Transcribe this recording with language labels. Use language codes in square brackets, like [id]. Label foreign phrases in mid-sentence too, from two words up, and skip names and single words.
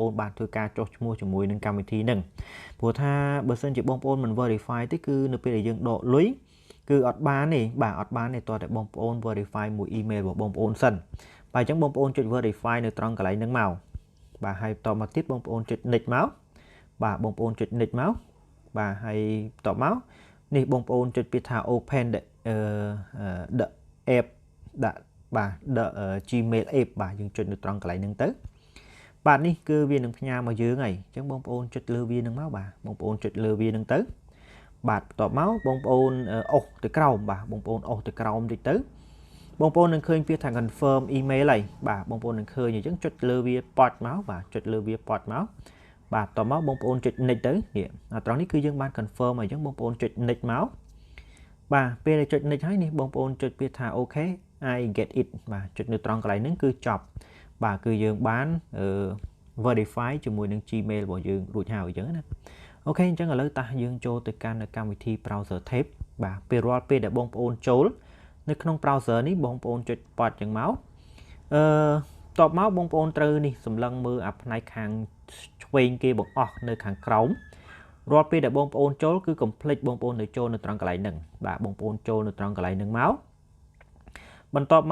[km] នបានធ្វើការចុះឈ្មោះជាមួយនឹងកម្មវិធីហ្នឹងព្រោះថាបើសិនជាបងប្អូនមិន verify ទេគឺនៅពេលដែលយើងដកលុយគឺអត់បានទេបាទអត់បានទេតើតែបងប្អូន verify មួយ email របស់បងប្អូនសិនបាទអញ្ចឹងបងប្អូនចុច verify នៅត្រង់កន្លែងហ្នឹងមកបាទហើយបន្តមកទៀតបងប្អូនចុច next មកបាទបងប្អូនចុច next មកបាទហើយបន្តមកនេះបងប្អូនចុចពាក្យថា open [en] the app [km] ដាក់បាទ [en] the Gmail app [km] បាទយើងចុចនៅត្រង់កន្លែងហ្នឹងទៅបាទនេះគឺវានឹងផ្ញើមកយើងហើយអញ្ចឹងបងប្អូនចុចលើវានឹងមកបាទបងប្អូនចុចលើវានឹងទៅបាទបន្ទាប់មកបងប្អូនអូសទៅក្រោមបាទបងប្អូនអូសទៅក្រោមតិចទៅបងប្អូននឹងឃើញពាក្យថា [en] confirm email [km] ហើយបាទបងប្អូននឹងឃើញអញ្ចឹងចុចលើវា port មកបាទចុចលើវា port មកបាទតមកបងប្អូនចុច next ទៅនេះត្រង់នេះគឺយើងបាន confirm ហើយអញ្ចឹងបងប្អូនចុច next មកបាទពេលដែលចុច next ហើយនេះបងប្អូនចុចពាក្យថា [en] okay I get it [km] បាទចុចនៅត្រង់កន្លែងហ្នឹងគឺចប់បាទគឺយើងបានverify ជាមួយនឹង Gmail របស់យើងរួចហើយអញ្ចឹងណាអូខេអញ្ចឹងឥឡូវតោះយើងចូលទៅកាន់កម្មវិធី [en] browser tab [km] បាទពេលរាល់ពេលដែលបងប្អូនចូលនៅក្នុង browser នេះបងប្អូនចុច port អញ្ចឹងមកតបមកបងប្អូនត្រូវនេះសម្លឹងមើលអាផ្នែកខាងឆ្វេងគេបង្អស់នៅខាងក្រោមរាល់ពេលដែលបងប្អូនចូលគឺកុំភ្លេចបងប្អូនទៅចូលនៅត្រង់កន្លែងហ្នឹងបាទបងប្អូនចូលនៅត្រង់កន្លែងហ្នឹងមកបន្ទាប់